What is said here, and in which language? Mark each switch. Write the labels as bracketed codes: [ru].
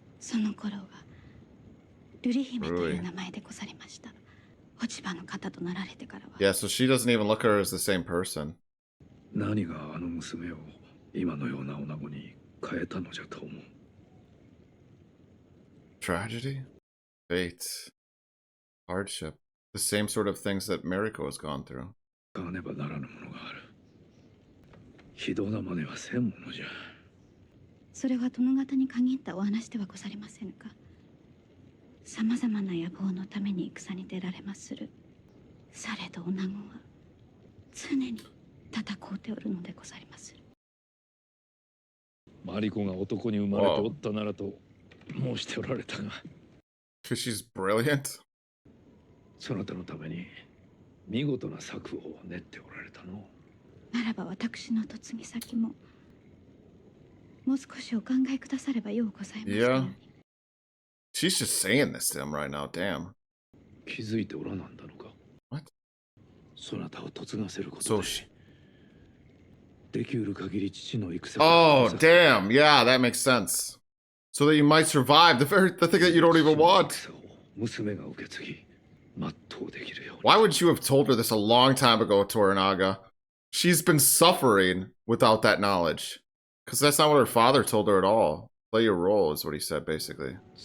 [ja] その頃は瑠璃姫という名前でござりました。落ち葉の方となられてからは。 [en] Yeah, so she doesn't even look at her as the same person. [ja] 何があの娘を今のような女子に変えたのじゃと思う。 [en] Tragedy? Fate. Hardship. The same sort of things that Mariko has gone through. [ja] 買わねばならぬものがある。非道な真似はせんものじゃ。それは殿方に限ったお話ではござりませぬか。さまざまな野望のために戦に出られまする。されど女子は常に戦うておるのでござりまする。マリコが男に生まれておったならと申しておられたが。 [en] Because she's brilliant. [ja] そなたのために見事な策を練っておられたの。ならば私の嫁ぎ先ももう少しお考えくださればようございましたように。 [en] Yeah. She's just saying this to him right now, damn. [ja] 気づいておらなんだのか。 [en] What? [ja] そなたを嫁がせることで。できうる限り父の戦。 [en] Oh, damn. Yeah, that makes sense. So that you might survive the thing that you don't even want. [ja] 娘が受け継ぎ、全うできるように。 [en] Why would you have told her this a long time ago, Toranaga? She's been suffering without that knowledge. Because that's not what her father told her at all. Play your role is what he said, basically.